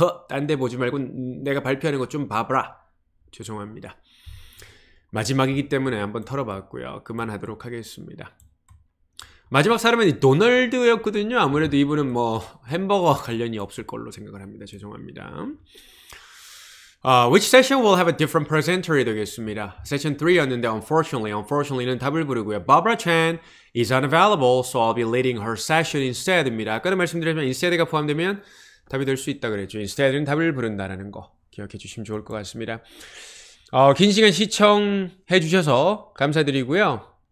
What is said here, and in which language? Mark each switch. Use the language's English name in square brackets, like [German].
[Korean] 딴 데 보지 말고 내가 발표하는 거 좀 봐봐라. 죄송합니다. 마지막이기 때문에 한번 털어봤고요. 그만하도록 하겠습니다. 마지막 사람은 도널드였거든요. 아무래도 이분은 뭐 햄버거 관련이 없을 걸로 생각을 합니다. 죄송합니다. [English] Which session will have a different presenter [Korean] 이 되겠습니다. Session 3였는데 unfortunately는 답을 부르고요. [English] Barbara Chan is unavailable, so I'll be leading her session instead [Korean] 입니다. 아까도 말씀드렸지만 instead가 포함되면 답이 될 수 있다 그랬죠. instead는 답을 부른다라는 거 기억해 주시면 좋을 것 같습니다. 긴 시간 시청해 주셔서 감사드리고요.